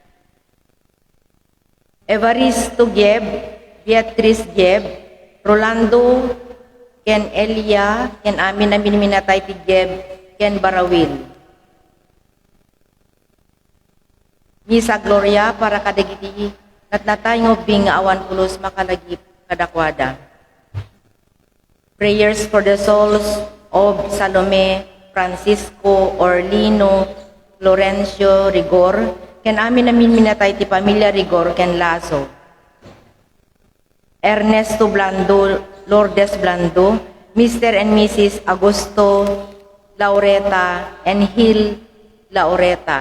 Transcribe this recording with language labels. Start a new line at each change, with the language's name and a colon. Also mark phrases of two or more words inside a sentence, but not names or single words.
Iloko: Evaristo Geb, Beatriz Geb, Rolando ken Elia, ken amin minatay ti Geb, ken Barawil. Misa Gloria para kadagiti natnatay ngobing awan pulos makalagip kadakwada.
English: Prayers for the souls of Salome,
Iloko: Francisco, Orlino, Florencio Rigor, ken amin minatay ti Pamilya Rigor ken Lazo.
English: Ernesto Blando, Lourdes Blando, Mr. and Mrs. Augusto Laureta and Hill Laureta.